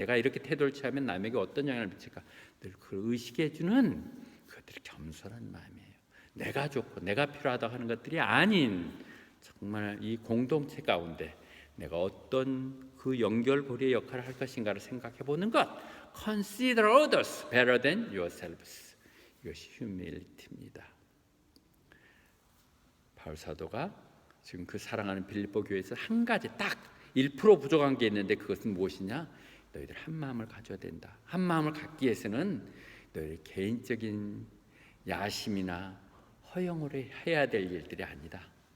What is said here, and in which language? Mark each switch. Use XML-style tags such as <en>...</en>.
<ko>내가 이렇게 태도를 취하면 남에게 어떤 영향을 미칠까? 늘 그걸 의식해주는 그것들이 겸손한 마음이에요. 내가 좋고 내가 필요하다고 하는 것들이 아닌 정말 이 공동체 가운데 내가 어떤 그 연결고리의 역할을 할 것인가를 생각해보는 것.</ko> <en>Consider others better than yourselves.</en> <ko>이것이 humility입니다. 바울 사도가 지금 그 사랑하는 빌립보 교회에서 한 가지 딱 1% 부족한 게 있는데 그것은 무엇이냐? 너희들 한 마음을 가져야 된다. 한 마음을 갖기 위해서는 너희 개인적인 야심이나 허영으로 해야 될 일들이 아니다.</ko>